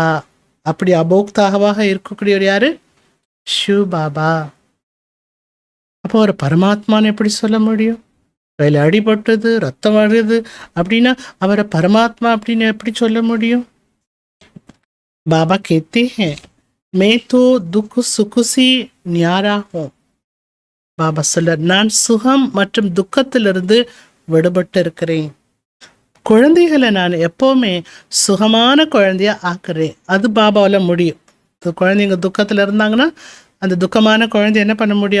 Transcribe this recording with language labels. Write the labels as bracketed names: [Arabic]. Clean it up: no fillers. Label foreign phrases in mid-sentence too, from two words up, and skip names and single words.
[Tamil] அப்படி அபோக்தாகவாக இருக்கக்கூடியவர் யாரு? சிவ பாபா. அப்போ அவர் பரமாத்மான்னு எப்படி சொல்ல முடியும்? கையில் அடிபட்டது, ரத்தம் வருது அப்படின்னா அவரை பரமாத்மா அப்படின்னு எப்படி சொல்ல முடியும்? [Hindi] பாபா कहते हैं मैं तो दुख सुख से न्यारा हूँ. [Tamil] பாபா சொல்றார், நான் சுகம் மற்றும் துக்கத்திலிருந்து விடுபட்டு இருக்கிறேன். குழந்தைகளை நான் எப்போவுமே சுகமான குழந்தையா ஆக்குறேன். அது பாபாவால் முடியும். குழந்தைங்க துக்கத்தில் இருந்தாங்கன்னா அந்த துக்கமான குழந்தை என்ன பண்ண முடியும்?